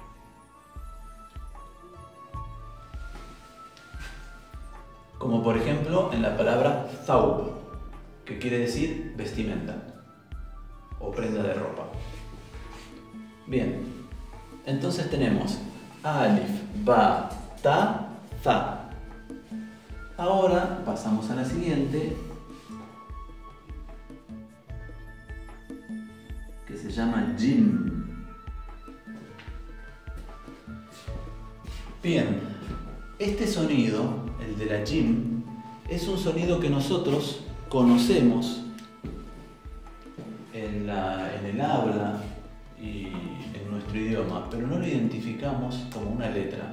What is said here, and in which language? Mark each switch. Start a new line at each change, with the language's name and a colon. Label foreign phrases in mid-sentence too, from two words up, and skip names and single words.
Spanish: Como por ejemplo en la palabra thawb, que quiere decir vestimenta o prenda de ropa. Bien, entonces tenemos alif, ba, ta, za. Ahora pasamos a la siguiente, que se llama jim. Bien, este sonido, el de la jim, es un sonido que nosotros conocemos en el habla y en nuestro idioma, pero no lo identificamos como una letra.